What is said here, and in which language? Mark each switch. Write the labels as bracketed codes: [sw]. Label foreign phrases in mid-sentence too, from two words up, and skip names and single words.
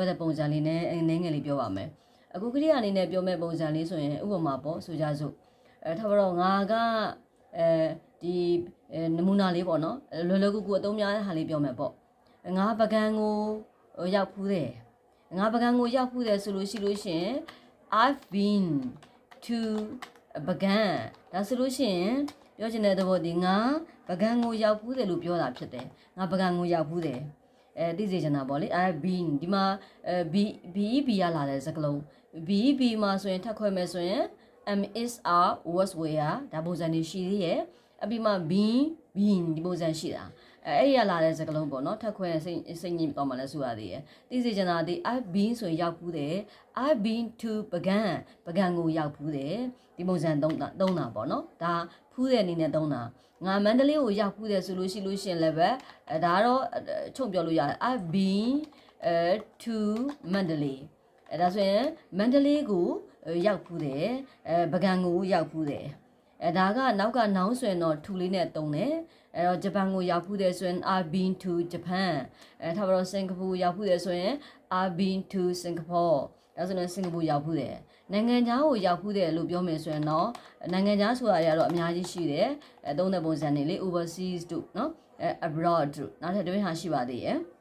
[my] တဲ့ပုံစံလေးနဲ့နည်းငယ်လေးပြောပါမယ်အခုကရိယာအနေနဲ့ပြောမဲ့ပုံစံလေးဆိုရင်ဥပမာပေါ့ဆိုကြစို့ ထားပါတော့ငါကဒီနမူနာလေးပေါ့နော်လွယ်လွယ်ကူကူအသုံးများတဲ့ဟာလေးပြောမယ်ပေါ့ငါပကံကိုရောက်ဖူးတယ်ဆိုလို့ရှိလို့ရှင် [en] I've been to [my] ပကံဒါဆိုလို့ရှိရင်ပြောချင်တဲ့သဘောဒီငါပကံကိုရောက်ဖူးတယ်လို့ပြောတာဖြစ်တယ်ငါပကံကိုရောက်ဖူးတယ်သိစေချင်တာပေါ့လေ [en] I've been [my] ဒီမှာ be ရလာတဲ့စကားလုံး be မှာဆိုရင်ထပ်ခွဲမယ်ဆိုရင် [en] is are was were [my] ဒါပုံစံနေရှိသေးရဲ့အပြီးမှ been ဒီပုံစံရှိတာအဲ့ရလာတဲ့စကားလုံးပေါ့နော်ထပ်ခွဲစိတ်ညစ်တော့မှလည်းဆိုရသေးရဲ့သိစေချင်တာဒီ [en] I've been [my] ဆိုရင်ရောက်ဖူးတယ် [en] I've been to [my] ပကံကိုရောက်ဖူးတယ်ဒီပုံစံသုံးတာပေါ့နော်ဒါဖူးတဲ့အနေနဲ့သုံးတာငါမန္တလေးကိုရောက်ဖူးတယ်ဆိုလို့ရှိရင်လည်းပဲဒါတော့ချုံပြောလို့ရတယ် [en] I've been [my] to မန္တလေးဒါဆိုရင်မန္တလေးကိုရောက်ဖူးတယ်ပကံကိုရောက်ဖူးတယ်ဒါကနောက်ကနောင်ဆိုရင်တော့ to လေးနဲ့သုံးတယ်အဲ့တော့ဂျပန်ကိုရောက်ဖူးတယ်ဆိုရင် [en] I've been to Japan [my] ထားပါတော့စင်ကာပူရောက်ဖူးတယ်ဆိုရင် [en] I've been to Singapore [my] ဒါဆိုရင်စင်ကာပူရောက်ဖူးတယ်နိုင်ငံခြားကိုရောက်ဖူးတယ်လို့ပြောမယ်ဆိုရင်တော့နိုင်ငံခြားဆိုတာတွေကတော့အများကြီးရှိတယ်သုံးတဲ့ပုံစံတွေလေ overseas တို့နော် abroad တို့နောက်ထပ်တစ်ဟာရှိပါသေးရဲ့